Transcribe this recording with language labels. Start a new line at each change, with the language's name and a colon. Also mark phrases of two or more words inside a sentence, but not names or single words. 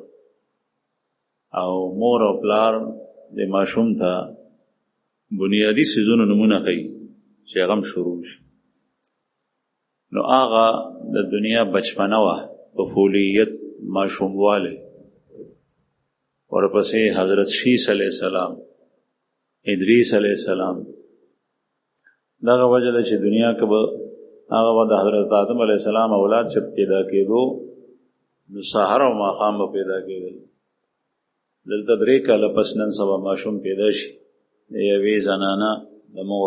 Pashto: او مور او پلار د ماشوم ته بنیادي څیزونو نمونه ښیي چې هغه هم شروع شي. نو هغه د دنیا بچپنه وه، طفولیت، ماشوموالی. ورپسې حضرت شیس
Arabic: علیہ السلام،
Pashto: ادریس
Arabic: علیہ السلام.
Pashto: دغه وجه ده چې دنیا کې به هغه به د حضرت آدم
Arabic: علیہ السلام
Pashto: اولاد چې پیدا کېدو نو سحر او ماښام به پیدا کېدل. دلته 3 کاله پس نن سبا ماشوم پیدا شي د یوې زنانه د مور.